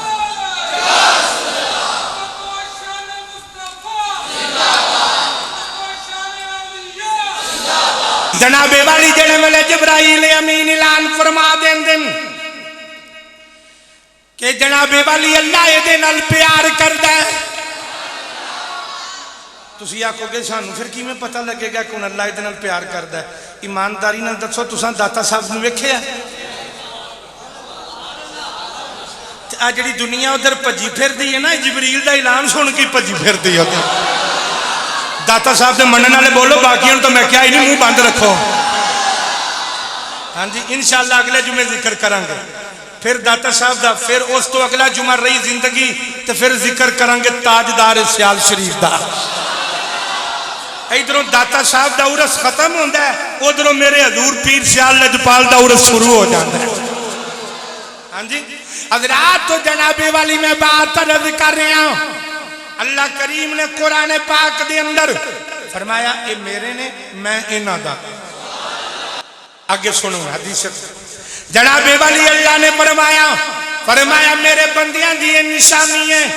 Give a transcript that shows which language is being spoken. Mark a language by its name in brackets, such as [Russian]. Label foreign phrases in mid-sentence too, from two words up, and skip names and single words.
[Punjabi] جناب والی جڑے ویلے جبرائیل امین اعلان فرما دین کہ جناب والی اللہ یہ نال پیار کردا ہے. تسی آکھو گے سانو پھر کیویں پتہ لگے گا کون اللہ یہ نال پیار کردا ہے؟ ایمانداری نال دسو تساں داتا صاحب نو ویکھیا؟ آ جڑی دنیا ادھر بھجی پھردی ہے نا جبریل دا اعلان سن کے بھجی پھردی ہے. داتا صاحب دے منن والے بولو، باقیوں تو میں کیا ہی نہیں، منہ بند رکھو. ہاں جی انشاءاللہ اگلے جمعے ذکر کریں گے پھر داتا صاحب دا، پھر اس تو اگلا جمعہ رہی زندگی تو پھر ذکر کریں گے تاجدار سیال شریف دا. ادھروں داتا صاحب دا عرس ختم ہوتا ہے، ادھروں میرے حضور پیر سیال لجپال دا عرس شروع ہو جاتا ہے. [Urdu] ہاں جی حضرات تو جناب والی میں بات عرض کر رہا ہوں. [Punjabi] اللہ کریم نے قرآن پاک دے اندر فرمایا اے میرے نے میں انہاں دا. آگے سنو حدیث جناب والی اللہ نے فرمایا میرے بندیاں دی نشانی ہے.